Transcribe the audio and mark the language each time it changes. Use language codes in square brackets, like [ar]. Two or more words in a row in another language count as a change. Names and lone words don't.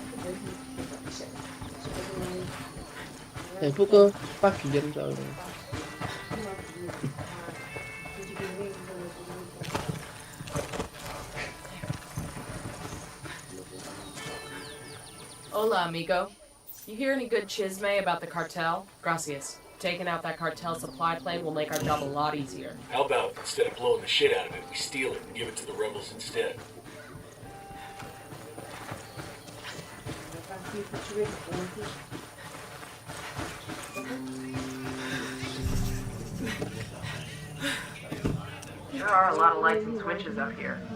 [id] Ibu ke pagian soalnya. [es] Hola, amigo. [en] You hear any good chisme about the cartel? Gracias. Taking out that cartel supply plane will make our job a lot easier. How about, instead of blowing the shit out of it, we steal it and give it to the rebels instead? There are a lot of lights and switches up here.